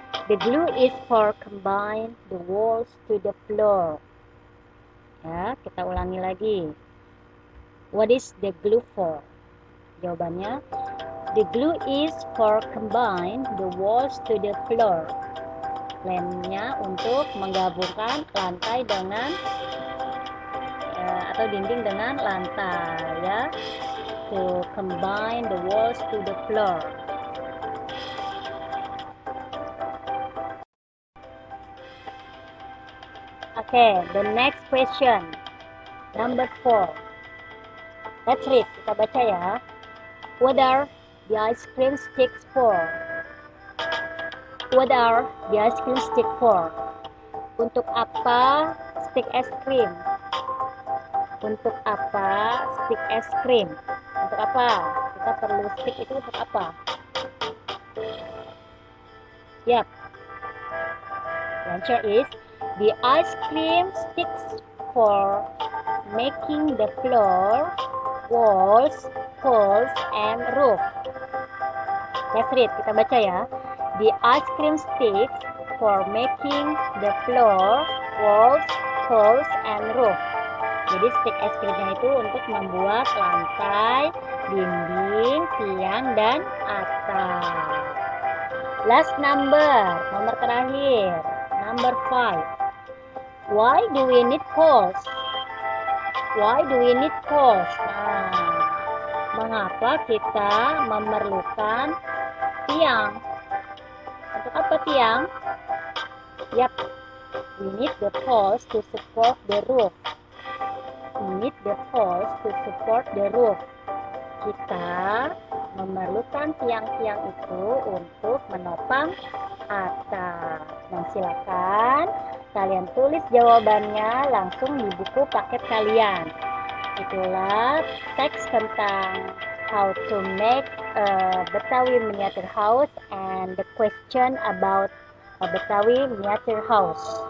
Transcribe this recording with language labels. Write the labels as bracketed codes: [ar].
[en] The glue is for combine the walls to the floor. [id] Ya, kita ulangi lagi. [en] What is the glue for? Jawabannya, the glue is for combine the walls to the floor. [id] Lemnya untuk menggabungkan lantai dengan atau dinding dengan lantai ya. [en] To combine the walls to the floor. Okay, the next question, number 4. Let's read. [id] Kita baca ya. [en] What are the ice cream sticks for? What are the ice cream stick for? [id] Untuk apa stick es krim? Untuk apa stick es krim? Untuk apa? Kita perlu stick itu untuk apa? Yap. [en] The answer is the ice cream sticks for making the floor, walls, poles, and roof. Let's read, [id] kita baca ya. [en] The ice cream sticks for making the floor, walls, walls, and roof. [id] Jadi stick es krimnya itu untuk membuat lantai, dinding, tiang, dan atap. [en] Last number, [id] nomor terakhir, [en] number 5. Why do we need poles? Why do we need poles? [id] Nah, mengapa kita memerlukan tiang? Untuk apa tiang? [en] Yap, we need the poles to support the roof. We need the poles to support the roof. [id] Kita memerlukan tiang-tiang itu untuk menopang atap. Nah, silakan kalian tulis jawabannya langsung di buku paket kalian. Itulah teks tentang [en] how to make a Betawi miniature house and the question about a Betawi miniature house.